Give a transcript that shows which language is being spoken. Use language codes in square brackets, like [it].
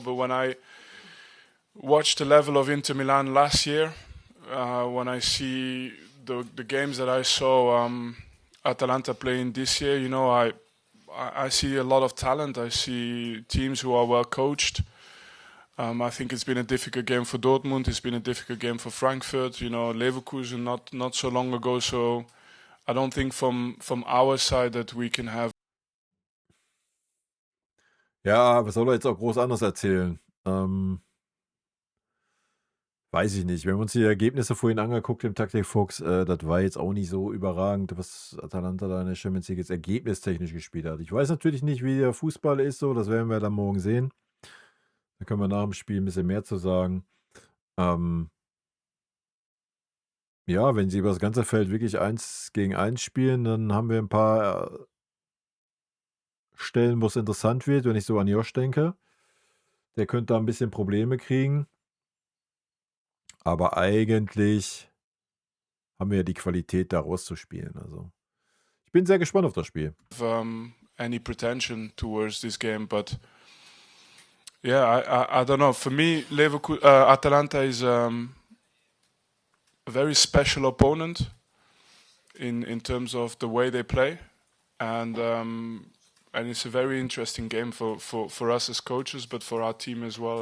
[en] But when I watched the level of Inter Milan last year, when I see the games that I saw Atalanta playing this year, you know, I see a lot of talent. I see teams who are well coached. I think it's been a difficult game for Dortmund. It's been a difficult game for Frankfurt. You know, Leverkusen not so long ago. So I don't think from our side that we can have. [de] Ja, was soll er jetzt auch groß anders erzählen? Weiß ich nicht. Wir haben uns die Ergebnisse vorhin angeguckt im Taktikfuchs. Das war jetzt auch nicht so überragend, was Atalanta da in der Champions League jetzt ergebnistechnisch gespielt hat. Ich weiß natürlich nicht, wie der Fußball ist, so. Das werden wir dann morgen sehen. Da können wir nach dem Spiel ein bisschen mehr zu sagen. Ja, wenn sie über das ganze Feld wirklich 1 gegen 1 spielen, dann haben wir ein paar Stellen, wo es interessant wird, wenn ich so an Josh denke. Der könnte da ein bisschen Probleme kriegen. Aber eigentlich haben wir ja die Qualität, da rauszuspielen. Also, ich bin sehr gespannt auf das Spiel. [en] Any pretension towards this game, but yeah, I don't know. For me, Atalanta is a very special opponent in terms of the way they play, and it's a very interesting game for us as coaches, but for our team as well.